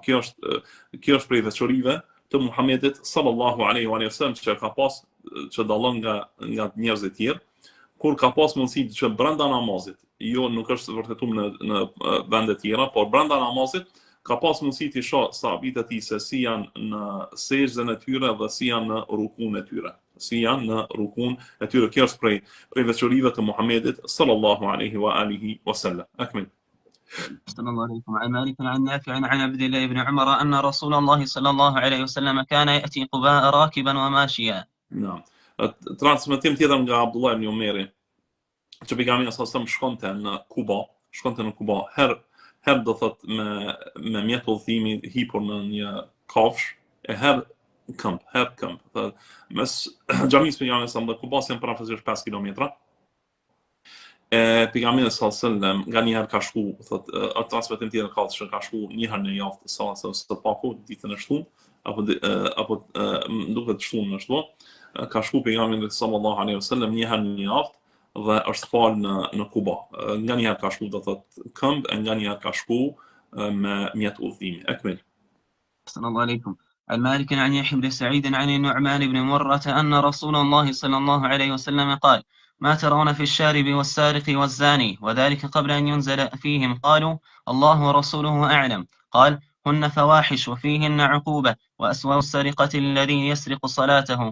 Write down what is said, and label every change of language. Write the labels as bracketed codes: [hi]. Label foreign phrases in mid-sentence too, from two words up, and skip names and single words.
[sq] Kjo është prej veçorive të Muhamedit [ar] صلى الله عليه وسلم [sq] që ka pas, që dallon nga njerëzit e tjerë, kur ka pas mundësi që brenda namazit, jo nuk është vërtetuar në vende të tjera, por brenda namazit ka pas mundësi të shoh sahabit e tij se si janë në sejdën e tyre dhe si janë në rukun e tyre. Kjo është prej veçorive të Muhamedit [ar] صلى الله عليه وعلى آله وسلم. [sq] Akmil. [ar] أحسن الله عليكم. عن مالك عن نافع عن عبد الله بن عمر أن رسول الله صلى الله عليه وسلم كان يأتي قباء راكبا وماشيا. نعم. [sq] Transmetim tjetër nga Abdullah ibn Umeri që pejgamberi [ar] صلى الله عليه وسلم [sq] shkonte në Kuba, her do thot me mjet udhëtimi hipur në një kafsh, e her këmp. Mes xhamisë pejgamberit [ar] صلى الله عليه وسلم [sq] janë parafisisht 5 kilometra. Pejgamberi [ar] صلى الله عليه وسلم [sq] nganjëherë ka shku, thot transmetim tjetër ka që ka shku një herë në javë së paku, ditën e shtunë, apo duket shtunë në shtunë, ka shku pejgamberi [ar] صلى الله عليه وسلم [sq] një herë në javë dhe është falë në Kuba. Nga njëherë ka shku do thotë këmbë, nga njëherë ka shku me mjet udhëtimi. [ar] Ekmil. أحسن الله عليكم. عن مالك عن يحيى بن سعيد عن النعمان بن مرة أن رسول الله صلى الله عليه وسلم قال: ما ترون في الشارب والسارق والزاني؟ وذلك قبل أن ينزل فيهم. قالوا: الله ورسوله أعلم. قال: هن فواحش وفيهن عقوبة، وأسوأ السرقة الذي يسرق صلاته.